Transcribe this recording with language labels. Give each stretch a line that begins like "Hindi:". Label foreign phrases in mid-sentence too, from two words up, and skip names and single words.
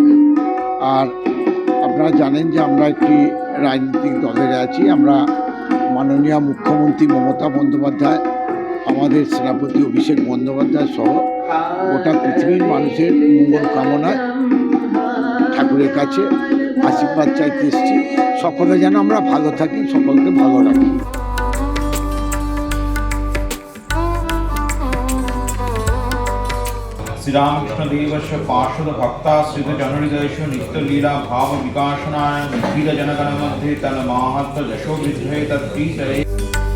Bangla: আর আপনারা জানেন যে আমরা একটি রাজনৈতিক দলের আছি, আমরা মাননীয় মুখ্যমন্ত্রী মমতা বন্দ্যোপাধ্যায়, আমাদের সেনাপতি অভিষেক বন্দ্যোপাধ্যায় সহ গোটা পৃথিবীর মানুষের মঙ্গল কামনায় ঠাকুরের কাছে আশীর্বাদ চাইতে এসেছি, সকলে যেন আমরা ভালো থাকি, সকলকে ভালো রাখি।
Sanskrit: श्रीरामकृष्णदेवस्य पार्षद भक्ताश्रित जनहृदयेषु नित्यलीला भाव विकासनाय निखिल जनगण मध्ये तन्माहात्म्य यशो वृद्धये तत्प्रीतये।